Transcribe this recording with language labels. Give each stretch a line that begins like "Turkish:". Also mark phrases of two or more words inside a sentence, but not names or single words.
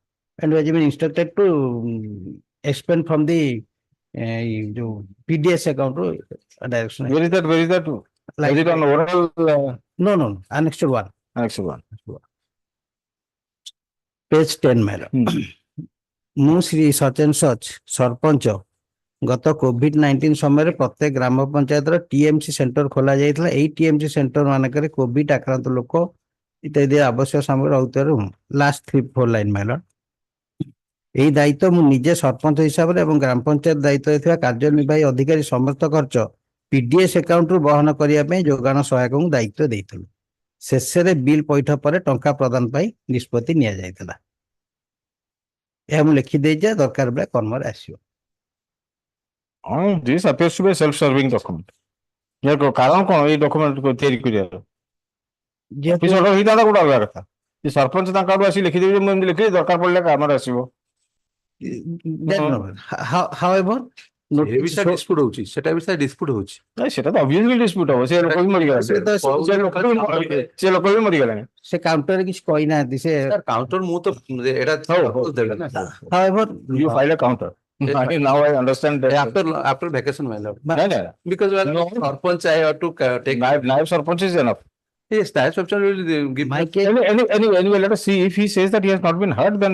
English: And was been instructed to expend from the PDS account to direction. Where is that? Where is that? Like, is it on oral? No. Annexed 1. Annexed 1. Page 10, my lord.
Odia: ମୁଁ ଶ୍ରୀ ସଚେନ ସଚ ସରପଞ୍ଚ ଗତ କୋଭିଡ-19 ସମୟରେ ପ୍ରତ୍ୟେକ ଗ୍ରାମ ପଞ୍ଚାୟତର ଟିଏମସି ସେଣ୍ଟର ଖୋଲା ଯାଇଥିଲା। ଏହି ଟିଏମସି ସେଣ୍ଟର ମାନଙ୍କରେ କୋଭିଡ ଆକ୍ରାନ୍ତ ଲୋକ ଇତ୍ୟାଦି ଆବଶ୍ୟକ ସାମଗ୍ରୀ ରହୁଥିବାରୁ ଲାଷ୍ଟ 3-4
English: line mile
Odia: ଏହି ଦାୟିତ୍ୱ ମୁଁ ନିଜେ ସରପଞ୍ଚ ହିସାବରେ ଏବଂ ଗ୍ରାମ ପଞ୍ଚାୟତ ଦାୟିତ୍ୱରେ ଥିବା କାର୍ଯ୍ୟନିର୍ବାହୀ ଅଧିକାରୀ ସମସ୍ତ ଖର୍ଚ୍ଚ ପିଡିଏସ୍ ଆକାଉଣ୍ଟରୁ ବହନ କରିବା ପାଇଁ ଯୋଗାଣ ସହାୟକଙ୍କୁ ଦାୟିତ୍ୱ ଦେଇଥିଲୁ। ଶେଷରେ ବିଲ୍ ପଇଠ ପରେ ଟଙ୍କା ପ୍ରଦାନ ପାଇଁ ନିଷ୍ପତ୍ତି ନିଆଯାଇଥିଲା। ଏହା ମୁଁ ଲେଖିଦେଇଛି, ଦରକାର ବେଳେ କର୍ମରେ ଆସିବ।
English: This appears to be a self-serving document.
Odia: କାରଣ କଣ ଏଇ ଡକୁମେଣ୍ଟ ତିଆରି କରିବାର?
English: office order
Odia: ହେଇଥାନ୍ତା ଗୋଟେ ଅଲଗା କଥା। ସରପଞ୍ଚ ତାଙ୍କ ଆଡୁ ଆସି ଲେଖିଦେବି, ମୁଁ ଏମିତି ଲେଖିଲି, ଦରକାର ପଡ଼ିଲେ କାମରେ ଆସିବ।
English: However,
Odia: dispute ହଉଛି, ସେଟା ବି dispute ହଉଛି। ସେଟା ତ
English: obviously dispute
Odia: ହବ। ସେ ଲୋକ ବି ମରିଗଲା। ସେ ଲୋକ ବି ମରିଗଲାଣି। ସେ କାଉଣ୍ଟରରେ କିଛି କହିନାହାନ୍ତି। ସେ କାଉଣ୍ଟର ମୁଁ ତ ଏଟା
English: however, you file a counter. Now I understand that. After vacation, my lord. No. Because Sarpanch, I have to take. Naib Sarpanch is enough. Yes, Naib Sarpanch will give. My case. Anyway, let us see. If he says that he has not been heard, then